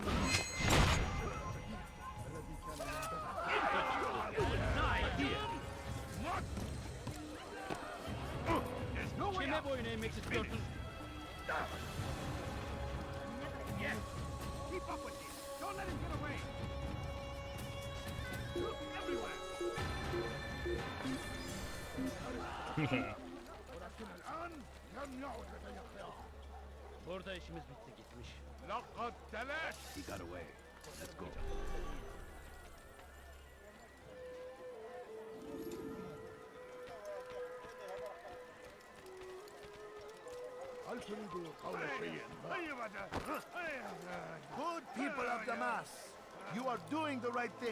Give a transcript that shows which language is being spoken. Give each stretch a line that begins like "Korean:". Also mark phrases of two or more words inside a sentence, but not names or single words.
English: There's no way out. Yes! Keep up with this! Don't let him get away! Look everywhere!
Turkish: Burada işimiz bitti gitmiş.
Arabic: لقد تلاشت!
English: He got away. Let's go. Good people of Damas, you are doing the right thing.